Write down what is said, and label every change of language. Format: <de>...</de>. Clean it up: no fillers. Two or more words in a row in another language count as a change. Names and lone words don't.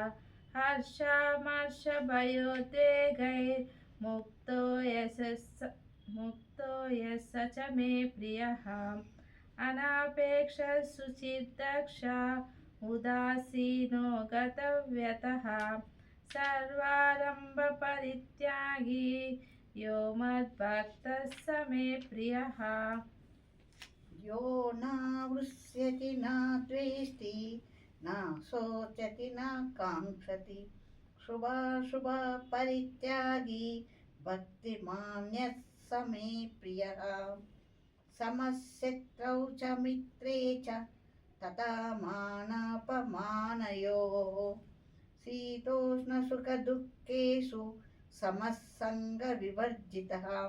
<sa>హర్షామర్షభయోద్వేగైర్ముక్తో యస్స చ మే ప్రియః. అనాపేక్ష శుచిర్దక్ష ఉదాసీనో గతవ్యతః. సర్వారంభ పరిత్యాగి యో మద్భక్తః స మే ప్రియః. यो न वृष्यति न द्वेष्टि न शोचति न काङ्क्षति शुभाशुभपरित्यागी भक्तिमान्यः स मे प्रियः. समशत्रौ च मित्रे च तथा मानापमानयोः शीतोष्णसुखदुःखेषु समः सङ्गविवर्जितः.</sa>